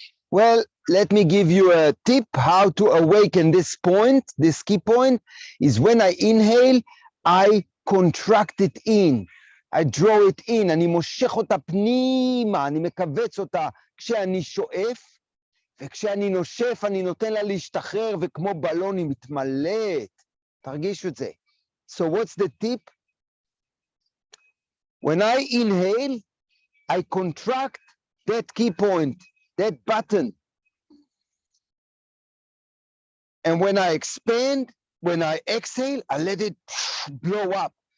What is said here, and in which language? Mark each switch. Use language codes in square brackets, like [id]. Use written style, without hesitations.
[en] Well, let me give you a tip how to awaken this point. This key point is when I inhale, I contract it in. I draw it in. [he] אני מושך אותה פנימה, אני מכווץ אותה כשאני שואף, וכשאני נושף, אני נותן לה להשתחרר, וכמו בלון היא מתמלאת. תרגישו את זה. [en] So what's the tip? When I inhale, I contract that key point, that button. And when I expand, when I exhale, I let it blow up.